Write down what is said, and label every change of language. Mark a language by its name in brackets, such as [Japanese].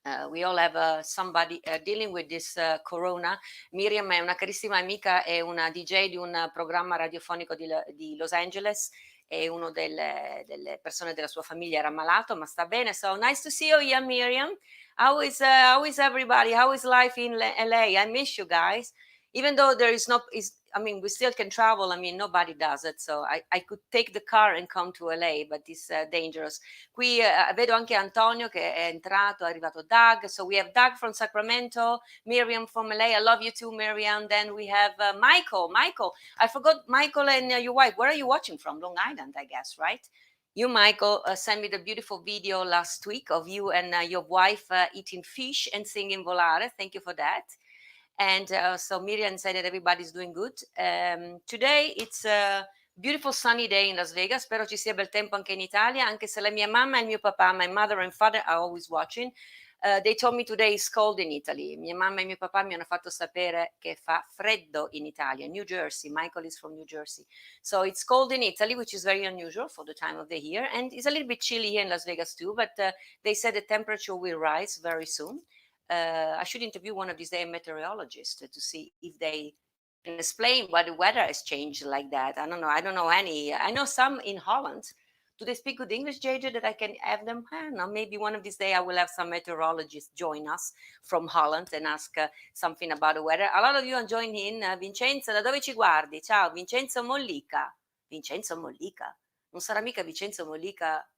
[English] We all have somebody dealing with this corona. [Italian] Miriam è una carissima amica, è una DJ di un programma radiofonico di Los Angeles, e uno delle persone della sua famiglia era malato, ma sta bene. [English] So nice to see you here, Miriam. How is everybody? How is life in LA? I miss you guys. Even though there is I mean, we still can travel. I mean, nobody does it. So I could take the car and come to LA, but it's dangerous. [Italian] Qui vedo anche Antonio che è entrato, è arrivato Doug. [English] So we have Doug from Sacramento, Miriam from LA. I love you too, Miriam. Then we have Michael. Michael, I forgot Michael and your wife. Where are you watching from? Long Island, I guess, right? You, Michael, sent me the beautiful video last week of you and your wife eating fish and singing Volare. Thank you for that. And so Miriam said that everybody's doing good. Today it's a beautiful sunny day in Las Vegas. [Italian] Spero ci sia bel tempo anche in Italia, anche se la mia mamma e il mio papà, [English] my mother and father, are always watching. They told me today is cold in Italy. [Italian] Mia mamma e mio papà mi hanno fatto sapere che fa freddo in Italia, New Jersey. [English] Michael is from New Jersey. So it's cold in Italy, which is very unusual for the time of the year. And it's a little bit chilly here in Las Vegas too, but they said the temperature will rise very soon. I should interview one of these days a meteorologist to see if they can explain why the weather has changed like that. I don't know. I don't know any. I know some in Holland. Do they speak good English, JJ, that I can have them? I don't know. Maybe one of these days I will have some meteorologists join us from Holland and ask something about the weather. A lot of you are joining in. [Italian] Vincenzo, da dove ci guardi? Ciao, Vincenzo Mollica. Vincenzo Mollica. Non sarà mica Vincenzo Mollica.